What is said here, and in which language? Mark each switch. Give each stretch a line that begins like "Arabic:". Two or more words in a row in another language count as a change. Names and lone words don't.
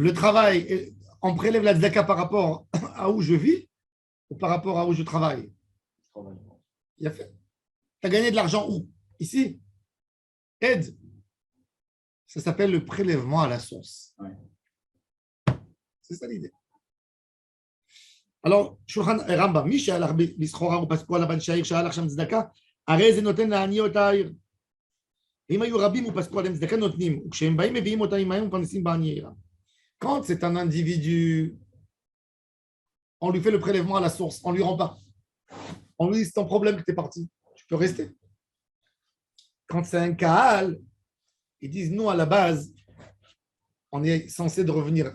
French: Le travail, on prélève la tzedaka par rapport à où je vis ou par rapport à où je travaille? Il a fait. Tu as gagné de l'argent où? Ici? Aide. Ça s'appelle le prélèvement à la source. Ouais. C'est ça l'idée. Alors,
Hebrew: Shulchan Rambam, מי שהלך בסחורה ופסקו עליו אנשי העיר שהלך שם צדקה, הרי זה נותן לעניות העיר. אם היו רבים ופסקו עליהם צדקה נותנים, וכשהם באים מביאים אותם עמהם ומפרנסים בעניי עירם.
French: Quand c'est un individu, on lui fait le prélèvement à la source, on ne lui rend pas. On lui dit, c'est ton problème que tu es parti. Tu peux rester. Quand c'est un Kaal, ils disent, nous, à la base, on est censé de revenir.